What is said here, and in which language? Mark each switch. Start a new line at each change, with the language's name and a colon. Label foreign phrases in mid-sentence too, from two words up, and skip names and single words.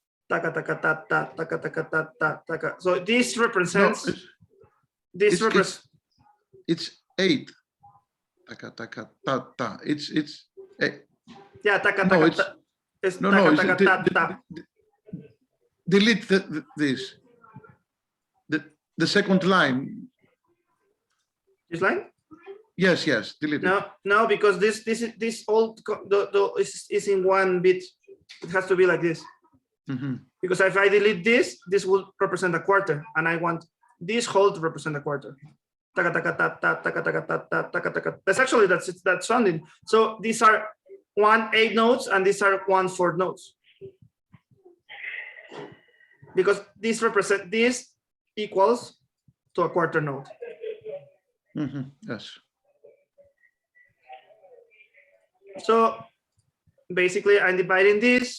English: taka taka ta ta taka taka ta ta taka. So this No, represents this it's, represents. it's 8. Taka, taka, ta, ta. It's Yeah, taka no, taka it's- ta. It's no, taka no. It's, taka ta ta. delete this. The second line. This line? Yes, delete it. No, because this all is in one bit. It has to be like this. Mhm. Because if I delete this will represent a quarter, and I want this whole to represent a quarter. Taka taka ta ta taka taka ta ta taka taka. That's actually that's sounding. So these are 1/8 notes, and these are 1/4 notes. Because this equals to a quarter note. Yes. So basically, I'm dividing this.